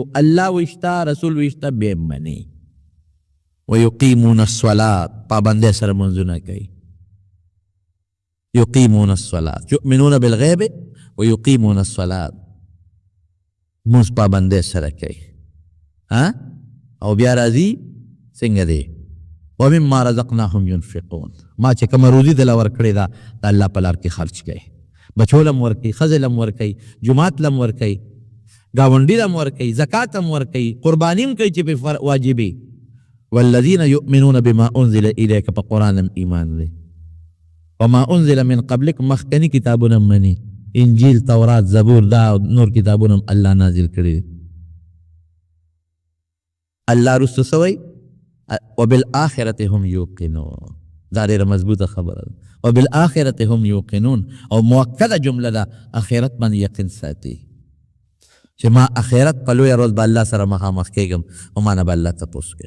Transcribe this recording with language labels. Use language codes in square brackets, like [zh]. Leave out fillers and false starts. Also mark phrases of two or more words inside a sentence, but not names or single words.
[ps] الله وشته، رسول وشته، بیا مني. [ar] ویقیمون الصلاة، [ps] پابندۍ سره منځونه کوي. [ar] یقیمون الصلاة، یؤمنون بالغیب ویقیمون الصلاة، [ps] مونځ پابندۍ سره کوي. او بیا راځي څنګه دی؟ [ar] ومما رزقناهم ينفقون، [ps] ما چې کومه روزي دله ورکړې ده د الله په لار کې خرچ کوي. بچو لم ورکوي، ښځې لم ورکوي، جومات لم ورکوي، ګاونډي لم ورکوي، زکات هم ورکوي، قرباني هم کوي چې پې واجبي. [ar] والذین یؤمنون بما انزل الیک، [ps] په قرآن هم ایمان دی. [ar] وما انزل من قبلک، [ps] مخکني کتابونه مني، انجیل، تورات، زبور، دا نور کتابونه هم الله نازل کړي. الله رسو سوی [ar] وبالآخرة هم یوقنون، [ps] دا ډېره مضبوطه خبره ده. [ar] وبالآخرة هم یوقنون، [ps] او موکده جمله ده، اخرت باندې یقین ساتي چې ما اخرت په لویه ورځ به الله سره مخامخ کېږم او ما نه به الله تپوس کوي.